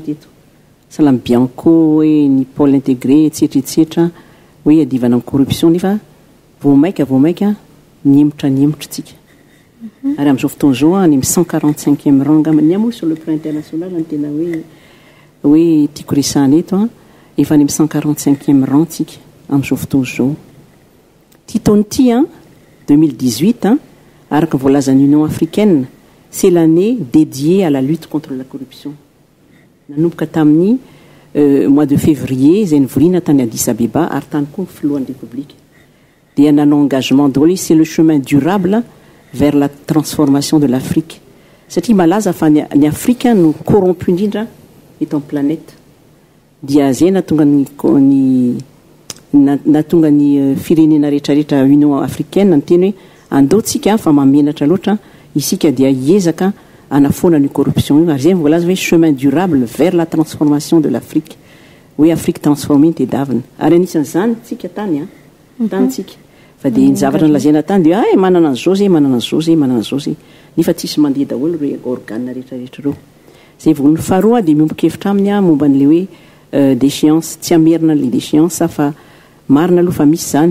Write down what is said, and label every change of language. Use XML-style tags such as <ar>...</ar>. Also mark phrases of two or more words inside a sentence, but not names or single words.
<mg>teto Salam Bianco hoe ny</mg> <fr>pôle intégré</fr> <mg>etsetera hoe hiadivana amin'ny corruption nefa vomaika niemotra tsika ary amin'izao fotoana zao ny 145e rang ny amoa</mg> <fr>sur le plan international</fr> <mg>ny tena hoe tiako resahana eto efa ny 145e rang tsika amin'izao fotoana zao ty taona ty 2018 araka voalazan'ny Union africaine</mg> <fr>c'est l'année dédiée à la lutte contre la corruption</fr> <mg>nanomboka tamin'ny</mg> <fr>mois de février</fr> <mg>zay nivorina tany Addis Abeba ary tany koa filohan'ny république dia nanao engagement daholo</mg> <fr>c'est le chemin durable vers la transformation de l'Afrique.</fr> <mg>Satria malaza fa ny Afrika no corrompu indrindra eto amin'ny planète. Dia zay natonga ny firenena rehetrarehetra Union africaine ny teny hoe andeotsika fa mamenatra loatra isika dia hiezaka anafoana ny corruption io ary zay voalaza hoe</mg> <fr>chemin durable vers la transformation de l'Afrique.</fr> <mg>Hoe</mg> <fr>Afrique transformée</fr> <mg>ny tedavina. Ary anisan'izany tsika tany tsika. Fa dia ny zavatra nolazaina tany dia manana an'izao zay, manana an'izao zay, manana an'izao zay. Nefa tsisy mandeha daholo ireo organe rehetrarehetra ireo. Zay vao ny faharoa dia miombokevitra aminy momba n'le hoe déchéance, tsy amerina le déchéance fa marina aloha fa misy zany.</mg>